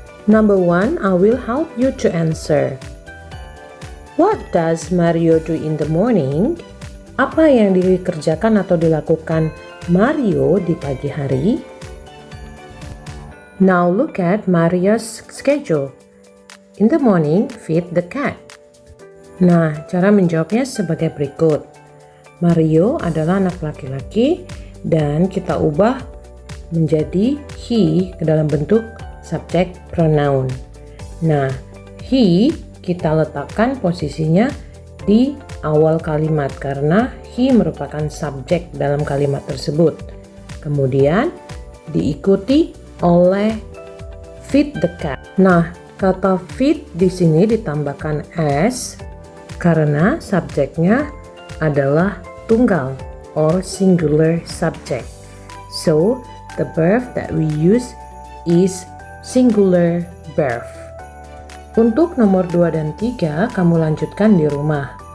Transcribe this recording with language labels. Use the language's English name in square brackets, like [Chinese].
[English] Number 1, I will help you to answer. What does Mario do in the morning? [Indonesian] Apa yang dikerjakan atau dilakukan Mario di pagi hari? [English] Now look at Mario's schedule. In the morning, feed the cat. [Indonesian] Nah, cara menjawabnya sebagai berikut. Mario adalah anak laki-laki dan kita ubah menjadi he ke dalam bentuk subject pronoun. Nah, he kita letakkan posisinya di awal kalimat karena he merupakan subjek dalam kalimat tersebut. Kemudian diikuti oleh [English] feed the cat. [Indonesian] Nah, kata feed di sini ditambahkan s karena subjeknya adalah tunggal [English] or singular subject. So, the verb that we use is singular verb. [Indonesian] Untuk nomor 2 dan 3, kamu lanjutkan di rumah.